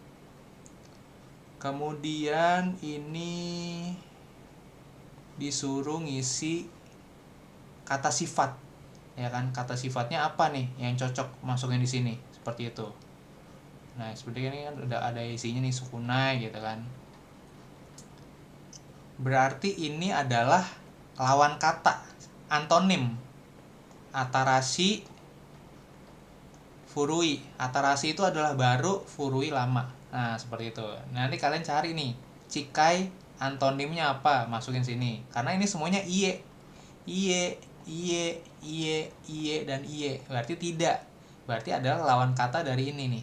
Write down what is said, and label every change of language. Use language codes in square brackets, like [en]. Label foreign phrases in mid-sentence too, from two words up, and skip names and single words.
[id] Kemudian ini disuruh ngisi kata sifat, ya kan, kata sifatnya apa nih yang cocok masukin di sini, seperti itu. Nah, seperti ini kan udah ada isinya nih, sukunai gitu kan. Berarti ini adalah lawan kata, antonim. [ja] 新しい、古い. [id] Atarashi itu adalah baru, furui lama. Nah, seperti itu. Nanti kalian cari nih, cikai antonimnya apa, masukin sini. Karena ini semuanya iye, dan iye. Berarti tidak. Berarti adalah lawan kata dari ini nih.